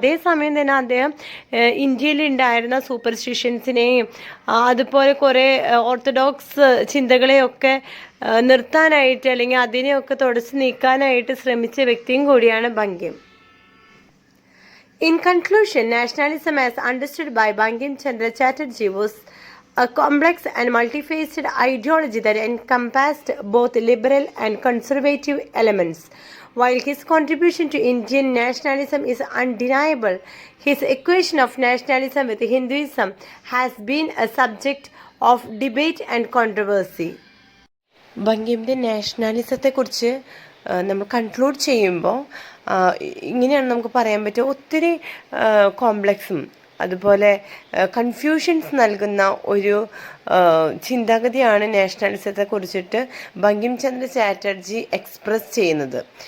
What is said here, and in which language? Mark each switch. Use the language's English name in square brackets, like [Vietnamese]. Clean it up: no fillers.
[Malayalam] അതേസമയം തന്നെ അദ്ദേഹം ഇന്ത്യയിൽ ഉണ്ടായിരുന്ന സൂപ്പർസ്റ്റിഷൻസിനെയും അതുപോലെ കുറേ ഓർത്തഡോക്സ് ചിന്തകളെയൊക്കെ നിർത്താനായിട്ട് അല്ലെങ്കിൽ അതിനെയൊക്കെ തുടച്ചു നീക്കാനായിട്ട് ശ്രമിച്ച വ്യക്തിയും കൂടിയാണ് Bankim. [English] In conclusion, nationalism as understood by Bankim Chandra Chatterjee was a complex and multifaceted ideology that encompassed both liberal and conservative elements. While his contribution to Indian nationalism is undeniable, his equation of nationalism with Hinduism has been a subject of debate and controversy. [Malayalam] ബങ്കിമിൻ്റെ നാഷണലിസത്തെക്കുറിച്ച് നമ്മൾ conclude ചെയ്യുമ്പോൾ ഇങ്ങനെയാണ് നമുക്ക് പറയാൻ പറ്റുക. ഒത്തിരി കോംപ്ലക്സും അതുപോലെ confusions നൽകുന്ന ഒരു ചിന്താഗതിയാണ് നാഷണലിസത്തെ കുറിച്ചിട്ട് ബങ്കിം ചന്ദ്ര ചാറ്റർജി എക്സ്പ്രസ് ചെയ്യുന്നത്.